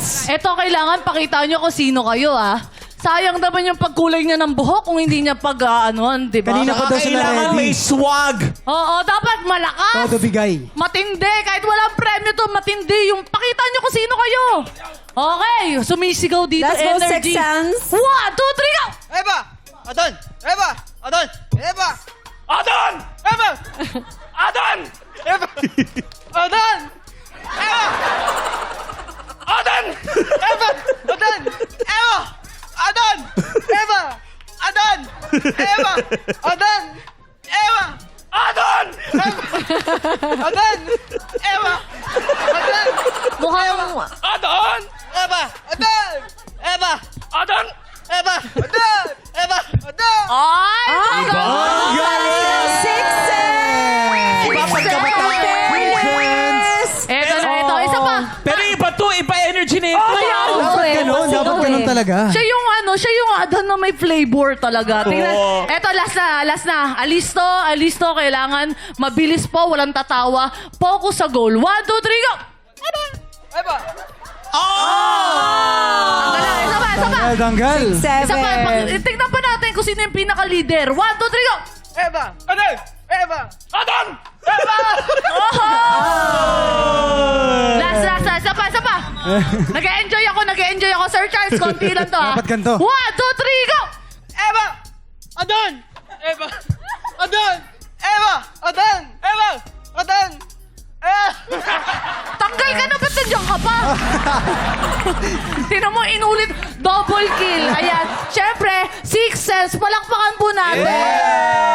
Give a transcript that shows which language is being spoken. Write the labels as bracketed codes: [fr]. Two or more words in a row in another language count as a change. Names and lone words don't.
[tl] Ito, kailangan pakita nyo kung sino kayo, Sayang naman yung pagkulay niya ng buhok kung hindi niya di ba? Kanina pa daw sila Kailangan may ready. swag. Oo, dapat malakas. Todo bigay. Matindi. Kahit walang premyo to, matindi. Yung pakita nyo kung sino kayo. Okay, sumisigaw dito. [en] Let's go, [tl] Energy. Sexans. 1, 2, 3, go! Eva! Adon! Eva! Adon! Eva! Adon! Eva! Adon! Eva! Adon! Eva! Adon! Eva! Adon! Eva! Adon! Eva! Adon! Eva! Adon! Eva! Adon! Adon! Eva! Adon! Mukhang... Adon! Eva! Adon! Eva! Adon! Eva! Adon! Eva! Adon! Ay! Eto na, ito. Isa pa. Pero iba to, iba energy na ito. Dapat ganun. Dapat ganun talaga. Siya yung Adon na may flavor talaga. Tingnan. Eto, last na. Alisto. Kailangan mabilis po, walang tatawa. Focus sa goal. 1, 2, 3, go! Eva! Tanggal na. Isa pa. Tanggal. Isa pa. Tingnan pa natin kung sino yung pinaka-leader. 1, 2, 3, go! Eva! Adon! Eva! Adon! Last. Isa pa. Nag-enjoy ako. Sir Charles, konti lang to, Dapat ganito. 1, 2, 3, go! Eva! Adon! Eva! Adon! Eva! Adon! Eva! Adon! Tanggal ka na, ba't nandiyan ka pa? Tinan mo, inulit. [en] Double kill. [tl] Ayan. Siyempre, Six Sense. Palakpakan po natin.